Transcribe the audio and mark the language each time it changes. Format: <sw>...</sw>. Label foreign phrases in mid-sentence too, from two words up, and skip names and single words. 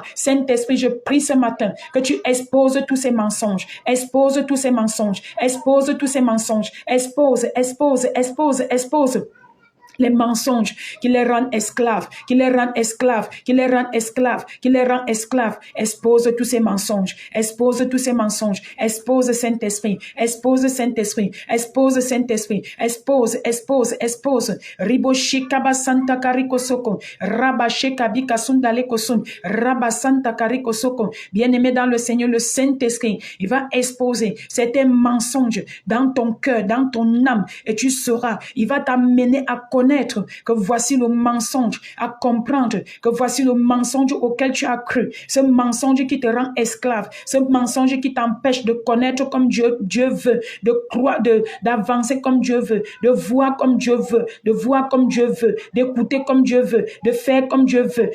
<fr>Saint-Esprit, je prie ce matin que tu exposes tous ces mensonges, expose les mensonges qui les rendent esclaves, Expose tous ces mensonges, expose Saint-Esprit, expose. Riboshikaba Santa Kariko Soko, Rabashekabika Sundale Kosun, Rabasanta Kariko Soko. Bien-aimé dans le Seigneur, le Saint-Esprit, il va exposer certains mensonges dans ton cœur, dans ton âme, et tu sauras, il va t'amener à connaître que voici le mensonge, à comprendre que voici le mensonge auquel tu as cru, ce mensonge qui te rend esclave, ce mensonge qui t'empêche de connaître comme Dieu veut, de croire, d'avancer comme Dieu veut, de voir comme Dieu veut, d'écouter comme Dieu veut, de faire comme Dieu veut.</fr>